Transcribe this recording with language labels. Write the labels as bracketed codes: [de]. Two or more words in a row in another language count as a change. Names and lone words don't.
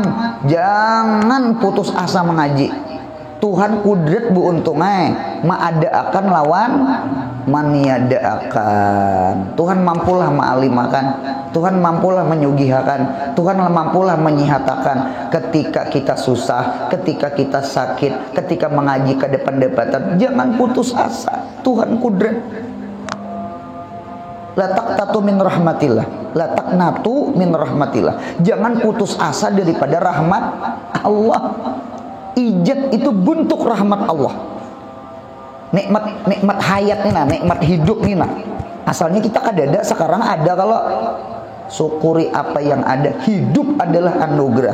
[bjn] Jangan putus asa mengaji. Tuhan kudret bu untungnya ma'adaakan lawan maniadaakan. Tuhan mampulah ma'alimakan, Tuhan mampulah menyugihakan, Tuhan mampulah menyihatakan. Ketika kita susah, ketika kita sakit, ketika mengaji ke depan-depatan, jangan putus asa. Tuhan kudret. [ar] لا تقنطوا من رحمة الله، لا تقنطوا من رحمة الله. [bjn] Jangan putus asa daripada rahmat Allah. Ijad itu bentuk rahmat Allah. Nikmat hayat nih nah, nikmat hidup nih nah. Asalnya kita kadada, sekarang ada. Kalau syukuri apa yang ada. Hidup adalah anugerah.